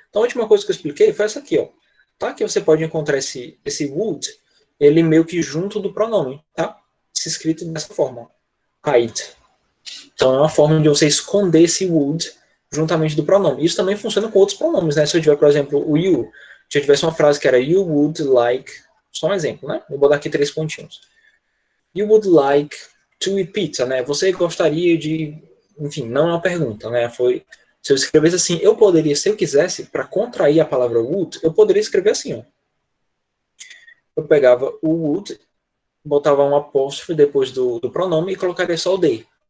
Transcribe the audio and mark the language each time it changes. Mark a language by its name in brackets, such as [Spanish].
[Portuguese] Então a última coisa que eu expliquei foi essa aqui, ó. Tá? Que você pode encontrar esse would, ele meio que junto do pronome, tá? Se escrito dessa forma. Hide. Então é uma forma de você esconder esse would juntamente do pronome. Isso também funciona com outros pronomes, né? Se eu tiver, por exemplo, o you, se eu tivesse uma frase que era you would like, só um exemplo, né? Vou botar aqui 3 pontinhos. [English] You would like to eat pizza, né? [Portuguese] Você gostaria de, enfim, não é uma pergunta, né? Se eu escrevesse assim, eu poderia, se eu quisesse, para contrair a palavra would, eu poderia escrever assim, ó. Eu pegava o would, botava um apóstrofe depois do pronome e colocaria só o they.